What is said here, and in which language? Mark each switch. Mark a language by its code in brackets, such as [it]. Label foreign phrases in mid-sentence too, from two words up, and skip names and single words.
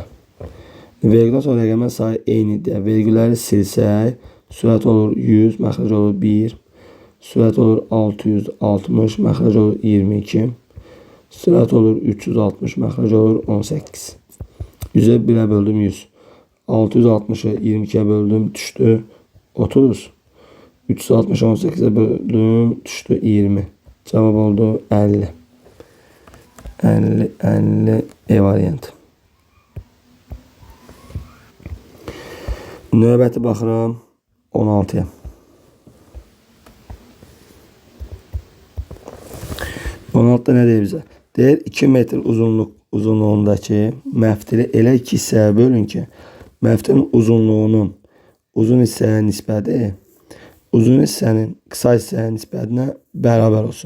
[az] Vergüldən sonra rəqəmlərin sayı eynidir. Vergülləri silsək, sürət olur 100, məxrəc olur 1. Sürət olur 660, məxrəc olur 22. Sürət olur 360, məxrəc olur 18. 100'e 1'ə böldüm 100. 660'ı 22'ye böldüm, düştü 30. 360'ı 18'e böldüm, düştü 20. [tr] Cevap oldu 50. 50 E variantı. [az] Növbəti baxıram 16'ya. Ne deyir bizə? Deyir 2 metr uzunluğundakı məftili elə 2 hissəyə bölün ki, məftilin uzunluğunun uzun hissəyə nisbəti uzun hissənin qısa hissəyə nisbətinə bərabər olsun.